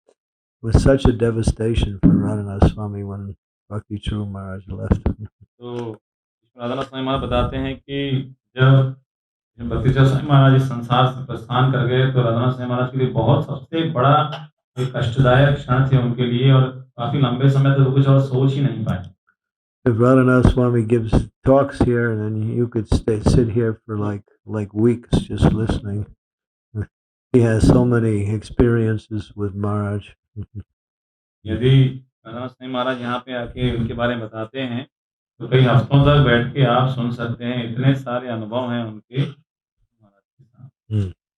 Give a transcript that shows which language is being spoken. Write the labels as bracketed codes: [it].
[en] It was such a devastation for Radhanath Swami when Bhakti Charu Maharaj left. [hi] तो राधानाथ स्वामी महाराज बताते हैं कि जब भक्ति चरण स्वामी महाराज इस संसार से प्रस्थान कर गए तो राधानाथ स्वामी महाराज के लिए बहुत सबसे बड़ा एक कष्टदायक क्षण थे उनके लिए, और काफी लंबे समय तक वो कुछ और सोच ही नहीं पाए। [en] If Radhanath Swami gives talks here, and then you could sit here for like weeks just listening. He has so many experiences with Maharaj. [hi] यदि राधानाथ स्वामी महाराज यहाँ पे आके उनके बारे में बताते हैं तो कई हफ्तों तक बैठ के आप सुन सकते हैं, इतने सारे अनुभव हैं उनके महाराज के साथ।